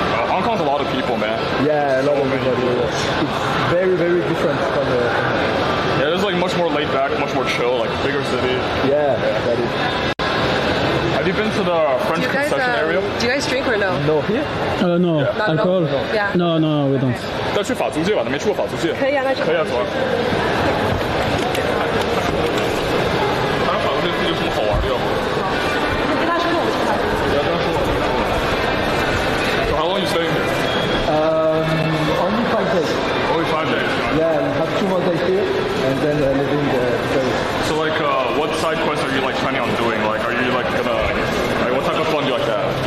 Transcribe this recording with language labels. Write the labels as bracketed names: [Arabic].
[English] Hong Kong's a lot of people, man. Yeah, a lot of people. It's very different from Yeah, there's like much more laid back, much more chill, like bigger city. yeah, that is. Have you been to the French concession area? do you guys drink or no? No, here? No, alcohol. Yeah. No, we don't. [Chinese] 再去法租界吧，你没去过法租界？可以啊，那就可以啊，走啊。还有法租界附近有什么好玩的要不？跟他说我去看。不要这样说。 [English] So how long you staying here? Only 5 days. Only 5 days. Yeah, we have 2 more days here, and then living Paris. So like, what side quests are you like planning on doing? Like, are you like gonna, like, what type of fun do you like to have?